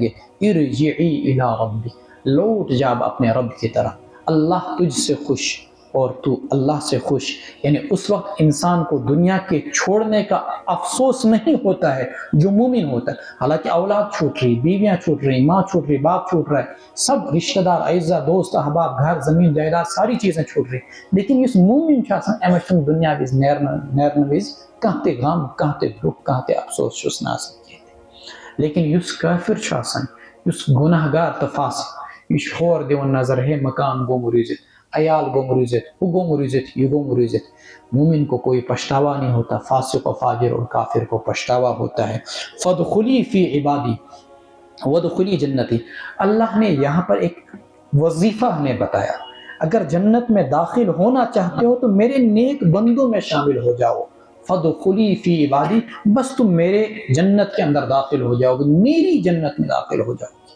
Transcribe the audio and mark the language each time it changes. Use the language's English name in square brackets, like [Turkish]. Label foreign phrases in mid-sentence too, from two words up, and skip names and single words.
[Urdu] گے [Arabic] ارجعی الی ربک [Urdu] لوٹ جا اپنے رب کی طرف اللہ تجھ سے خوش اور تو اللہ سے خوش یعنی اس وقت انسان کو دنیا کے چھوڑنے کا افسوس نہیں ہوتا ہے جو مومن ہوتا ہے حالانکہ اولاد چھوٹ رہی بیویاں چھوٹ رہی ماں چھوٹ رہی باپ چھوٹ رہا ہے سب رشتہ دار اعزہ دوست احباب گھر زمین جائیداد ساری چیزیں چھوٹ رہی لیکن اس [Kashmiri] مومن چھُ آسان أمِس چھُنہٕ دنیا وِز نیرنہٕ وِز کانٛہہ تہِ غم کانٛہہ تہِ دُکھ کانٛہہ تہِ افسوس چھُس نہٕ آسان کینٛہہ لیکن یُس کٲفِر چھُ آسان یُس گُناہ گار تہٕ فاسق یہِ چھُ ہور دِوان نظر ہے مکان گوٚم روٗزِتھ عیال گم روزت وہ گم روزت یہ گم روزت [Urdu] مومن کو کوئی پچھتاوا نہیں ہوتا فاسق و فاجر اور کافر کو پچھتاوا ہوتا ہے [Arabic] فادخلی فی عبادی وادخلی جنتی [Urdu] اللہ نے یہاں پر ایک وظیفہ ہمیں بتایا اگر جنت میں داخل ہونا چاہتے ہو تو میرے نیک بندوں میں شامل ہو جاؤ، [Arabic] فادخلی فی عبادی، [Urdu] بس تم میرے جنت کے اندر داخل ہو جاؤ گے، میری جنت میں داخل ہو جاؤ گے۔